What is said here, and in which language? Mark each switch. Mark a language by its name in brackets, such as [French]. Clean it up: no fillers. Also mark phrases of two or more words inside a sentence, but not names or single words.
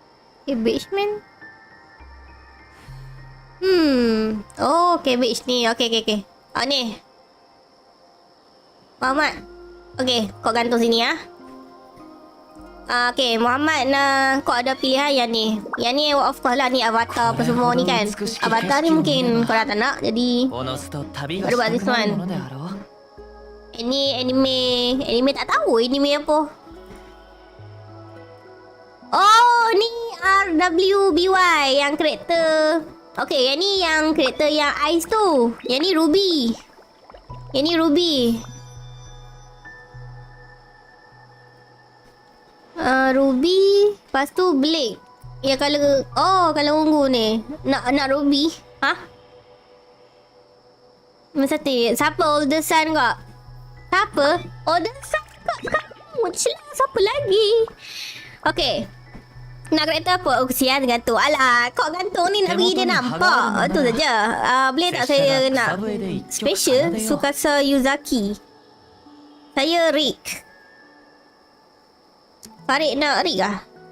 [Malay] Oh, cabbage ni. Okey. Oh, ni. Muhammad. Okey, kau gantung sini ya. Okay, Muhammad kau ada pilihan yang ni. Yang ni [English] of course [Malay] lah, ni avatar apa semua ni kan. Avatar ni mungkin kau dah tak nak, jadi [Japanese] おのずと旅が [English] What [Japanese] した [English] about [Japanese] く [English] this [Japanese] なる [English] one? [Japanese] ものであろう。 [Malay] Ini anime tak tahu anime apa. Oh, ni RWBY yang karakter. Okay, yang ni yang karakter yang Ice tu. Yang ni Ruby. Yang ni Ruby. Ruby, lepas tu Blake. Ya kalau kalau ungu ni. Nak Ruby. Ha? Masa tu siapa [English] older son [Malay] kau? Siapa? [English] Older son [Malay] kau sekarang. Siapa lagi? Okay. Nak karakter apa? Oh, kesian gantung. Alah, kau gantung ni nak bagi dia nampak. Itu saja. Boleh tak saya nak special Tsukasa Yuzaki. Saya Rick. Farid nak Rick lah.